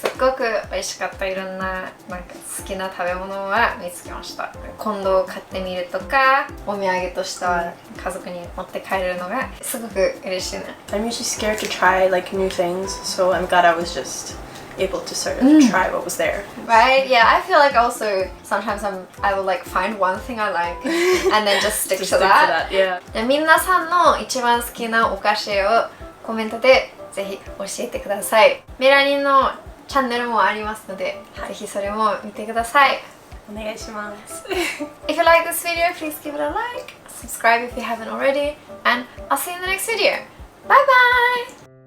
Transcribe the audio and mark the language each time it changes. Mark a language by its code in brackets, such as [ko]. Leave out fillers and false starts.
[ja] すっごく美味しかった。いろんななんか好きな食べ物は見つけました。今度買ってみるとか、お土産としては家族に持って帰れるのがすごく嬉しいね。 [en] I'm usually scared to try like new things, so I'm glad I was just able to sort of try what was there. Right? Yeah, I feel like also sometimes I will like find one thing I like and then just stick to that. Yeah. [ja] で皆さんの一番好きなお菓子をコメントでぜひ教えてください。メラニンのチャンネルもありますので、ぜひそれも見てください。お願いします。 [en] If you like this video, please give it a like, subscribe if you haven't already, and I'll see you in the next video. Bye bye!